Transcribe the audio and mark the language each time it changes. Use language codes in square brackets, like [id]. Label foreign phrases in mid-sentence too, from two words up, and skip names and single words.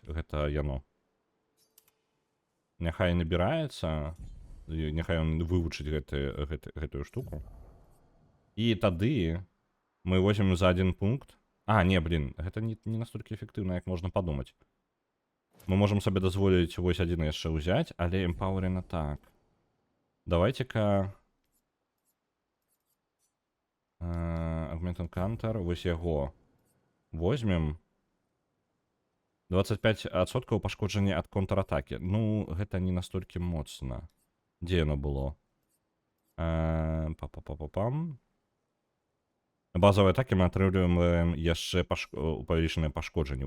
[be] Гэта яно. Няхай набіраецца. Няхай ён вывучыць гэтую штуку. І тады мы возьмем за адзін пункт. Гэта не настолькі эфектыўна, як можна падумаць. Мы можам сабе дазволіць вось адзін яшчэ ўзяць, але эмпауэрена так. [ru] Давайте-ка... Augmented Counter, [be] вось яго возьмем. 25% пашкоджання ад контратакі. Ну, гэта не настолькі моцна. Дзе яно было? Па-па-па-па-пам. Базавыя атакі мы атрымліваем яшчэ павялічаныя пашкоджанні.